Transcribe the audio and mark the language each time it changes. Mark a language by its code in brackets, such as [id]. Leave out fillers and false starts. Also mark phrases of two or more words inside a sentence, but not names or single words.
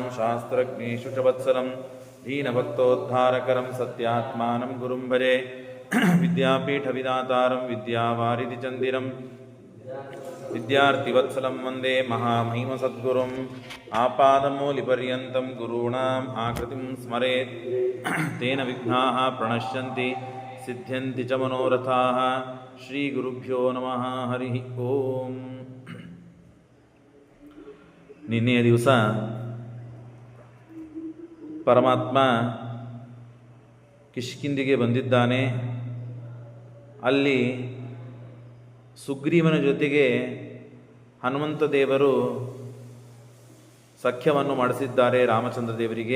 [sa] शास्त्रज्ञेषु च वत्सलं दीनभक्तोद्धारकरं सत्यात्मानं गुरुं भजे विद्यापीठविदातारं विद्यावारिधिचन्दिरं विद्यार्थिवत्सलं वन्दे महामहिमसद्गुरुम् आपादमूलिपर्यन्तं गुरूणाम् आकृतिं स्मरेत् तेन विघ्नाः प्रणश्यन्ति सिद्ध्यन्ति च मनोरथाः ಶ್ರೀಗುರುಭ್ಯೋ ನಮಃ ಹರಿ ಓಂ. [kn] ನಿನ್ನೆಯ ದಿವಸ ಪರಮಾತ್ಮ ಕಿಷ್ಕಿಂಧೆಗೆ ಬಂದಿದ್ದಾನೆ. ಅಲ್ಲಿ ಸುಗ್ರೀವನ ಜೊತೆಗೆ ಹನುಮಂತ ದೇವರು ಸಖ್ಯವನ್ನು ಮಾಡಿಸಿದ್ದಾರೆ ರಾಮಚಂದ್ರ ದೇವರಿಗೆ.